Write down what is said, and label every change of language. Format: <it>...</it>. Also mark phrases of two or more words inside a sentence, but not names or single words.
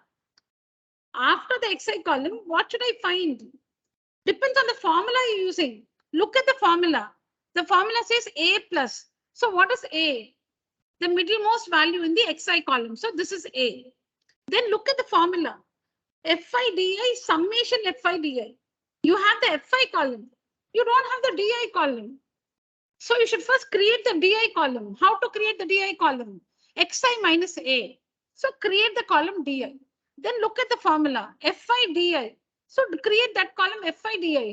<en>After the XI column, what should I find? Depends on the formula you're using. Look at the formula. The formula says A plus. So what is A? The middlemost value in the XI column. So this is A. Then look at the formula. FIDI summation FIDI. You have the FI column. You don't have the DI column. So you should first create the DI column. How to create the DI column? XI minus A. So create the column DI. Then look at the formula FIDI. So to create that column FIDI.</en>